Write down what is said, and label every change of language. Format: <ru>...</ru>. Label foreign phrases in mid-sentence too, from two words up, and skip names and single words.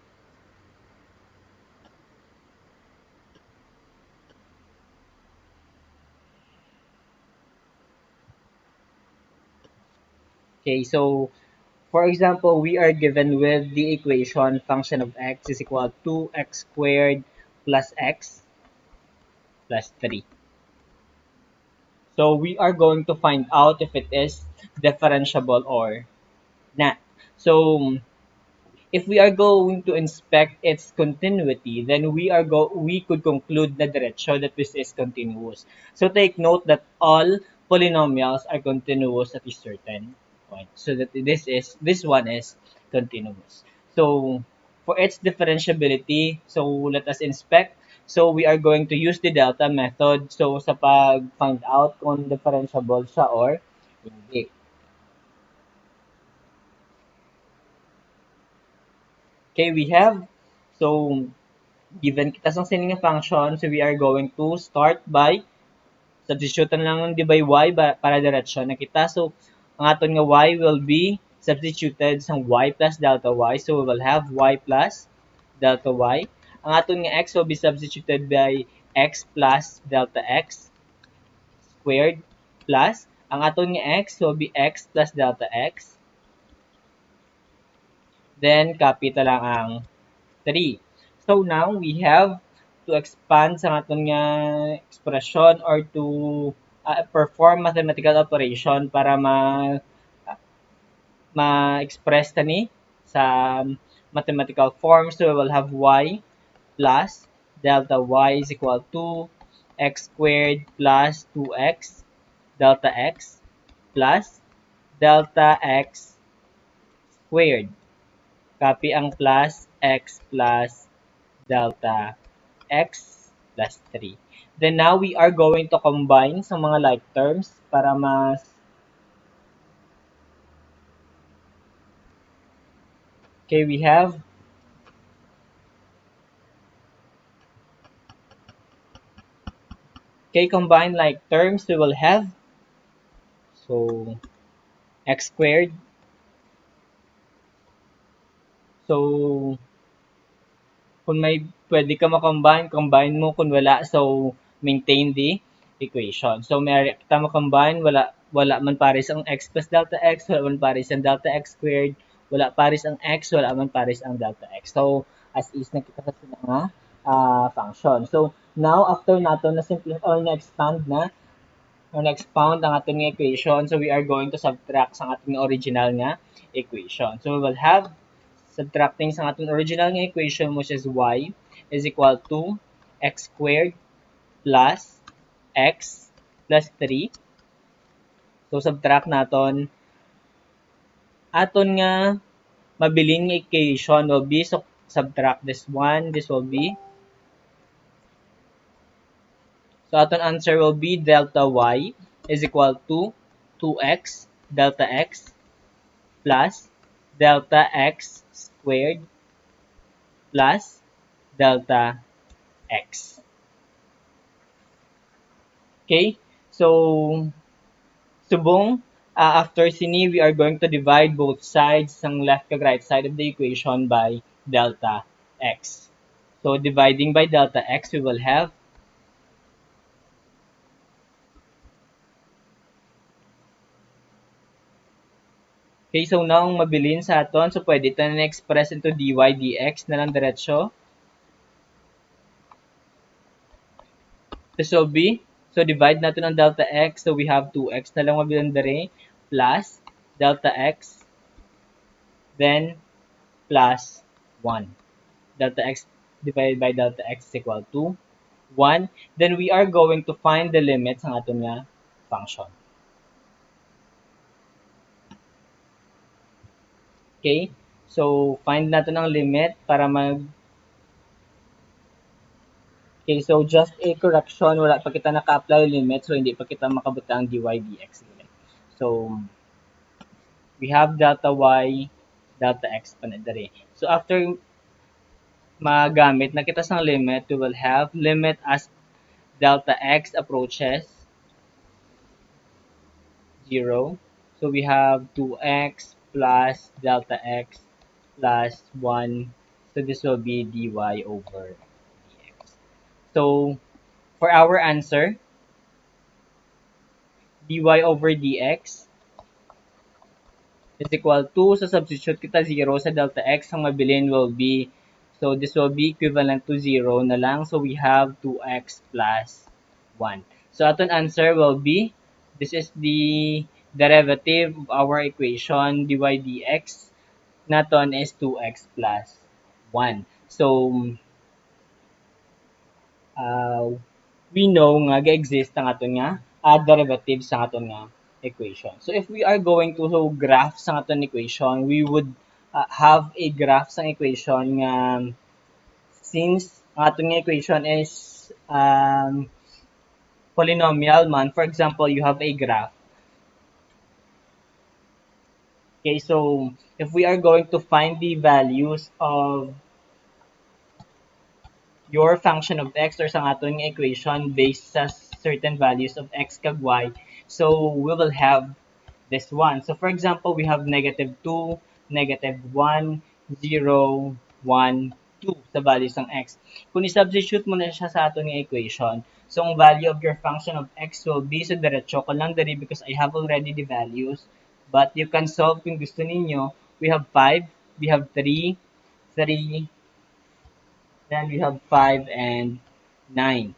<en>Okay, so for example, we are given with the equation function of x is equal to x squared plus x plus 3. So we are going to find out if it is differentiable or not. So if we are going to inspect its continuity, then we could conclude</en> <hil>na diretso</hil> <en>that this is continuous. So take note that all polynomials are continuous at a certain point. So that this one is continuous. So for its differentiability, so let us inspect. So we are going to use the delta method.</en> <hil>So sa pag</hil> <en>find out</en> <hil>kung differentiable siya or hindi.</hil> <en>Okay, we have so given</en> <hil>kita sang sining nga</hil> <en>function, so we are going to start by substitution lang ng di by y</en> <hil>para diretso na kita.</hil> <en>So,</en> <hil>ang aton nga</hil> <en>y will be substituted sa y plus delta y. So, we will have y plus delta y.</en> <hil>Ang aton nga</hil> <en>x will be substituted by x plus delta x squared plus</en> <hil>ang aton nga</hil> <en>x will be x plus delta x.</en> <hil>Then, copy ta lang ang 3.</hil> <en>So now we have to expand</en> <hil>sa aton nga</hil> <en>expression or to perform mathematical operation</en> <hil>para ma-express tani sa</hil> <en>mathematical form. So we will have y plus delta y is equal to x squared plus 2x delta x plus delta x squared. Copy ang plus x plus delta x plus 3. Then now we are going to combine</en> <hil>sa mga</hil> <en>like terms para mas okay, we have okay, combine like terms we will have so x squared.</en> <hil>So kung may pwede ka ma-combine, combine mo kung wala so</hil> <en>maintain the equation.</en> <hil>So may kita ma-combine, wala man pares ang x plus delta x, wala man pares ang delta x squared, wala pares ang x, wala man pares ang delta x. So</hil> <en>as is</en> <hil>na kita sa nga function.</hil> <en>So, now, after</en> <hil>nato na simple or na-expand na, or na-expound ang ating</hil> <en>equation, so we are going to subtract</en> <hil>sa ating</hil> <en>original nga equation. So, we will have subtracting</en> <hil>sa ating</hil> <en>original nga equation, which is y is equal to x squared plus x plus 3. So, subtract</en> <hil>naton aton nga mabiling nga</hil> <en>equation will be, so subtract this one, this will be, so aton answer will be delta y is equal to 2x delta x plus delta x squared plus delta x. Okay? So,</en> <hil>subong, after sini,</hil> <en>we are going to divide both sides ng left kag right side of the equation by delta x. So, dividing by delta x, we will have, okay, so now,</en> <hil>mabilin sa aton, so pwede ito na express into dy dx na lang diretsyo.</hil> <en>This will be, so divide</en> <hil>natin ang</hil> <en>delta x, so we have 2x</en> <hil>na lang mabilin dere,</hil> <en>plus delta x, then plus 1. Delta x divided by delta x is equal to 1. Then we are going to find the limits</en> <hil>ng aton nga</hil> <en>function. Okay?</en> <hil>So, find natin ang limit para mag...</hil> <en>Okay, so just a correction,</en> <hil>wala pa kita naka-apply limit, so hindi pa kita makabuta ang dy dx.</hil> <en>So, we have delta y, delta x pa na dere. So, after</en> <hil>magamit na kita sang</hil> <en>limit, we will have limit as delta x approaches 0. So we have 2x plus delta x plus 1. So this will be dy over dx. So for our answer, dy over dx is equal to, so substitute kita 0 sa delta x,</en> <hil>ang mabilin</hil> <en>will be, so this will be equivalent to 0</en> <hil>na lang.</hil> <en>So we have 2x plus 1. So aton answer will be, this is the derivative of our equation dy dx naton is 2x plus 1.</en> <hil>So uh,</hil> <en>we know</en> <hil>nga ga-exist ang aton nga derivative sa aton nga equation.</hil> <en>So if we are going to graph</en> <hil>sa aton</hil> <en>equation, we would have a graph sa equation nga since</en> <hil>ang aton nga</hil> <en>equation is polynomial man. For example, you have a graph. Okay, so if we are going to find the values of your function of x or</en> <hil>sa aton nga</hil> <en>equation based sa certain values of x kag y, so we will have this one. So for example, we have negative 2, negative 1, 0, 1, 2 sa values ng x.</en> <hil>Kung i-substitute mo na siya sa aton nga</hil> <en>equation, so ang value of your function of x will be, so</en> <hil>diretso ko lang dali</hil> <en>because I have already the values. But you can solve</en> <hil>kung gusto ninyo.</hil> <en>We have 5, we have 3, 3, then we have 5 and 9.</en>